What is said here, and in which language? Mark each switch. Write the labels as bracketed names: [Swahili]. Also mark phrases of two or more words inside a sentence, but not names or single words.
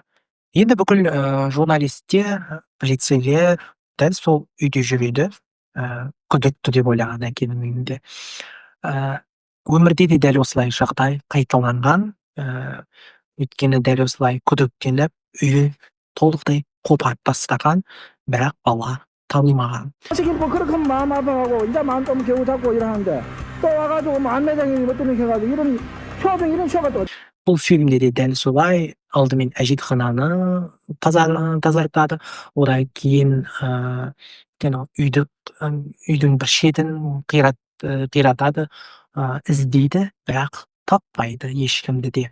[Kazakh] Енді бүкіл журналистер, полицейлер дәл сол үйде жүреді. Күдікті деп ойлаған әкенің үйінде. Өмірде де дәл осылай жағдай қайталанған. Өйткені дәл осылай күдіктеніп, үйі толықтай қопарып тастаған, бірақ бала табылмаған. [Korean] 솔직히 뭐 그렇게 하면 마음 아파하고 이제 마음 좀 겨우 잡고 이러는데 또 와가지고 뭐 안매장이 뭐 때문에 해가지고 이런 쇼가 또 [Kazakh] Бұл фильмде де дәл солай алдымен әжетхананы тазартады. Одан кейін үйдің бір шетін қиратады, іздейді, бірақ таппайды ешкімді де.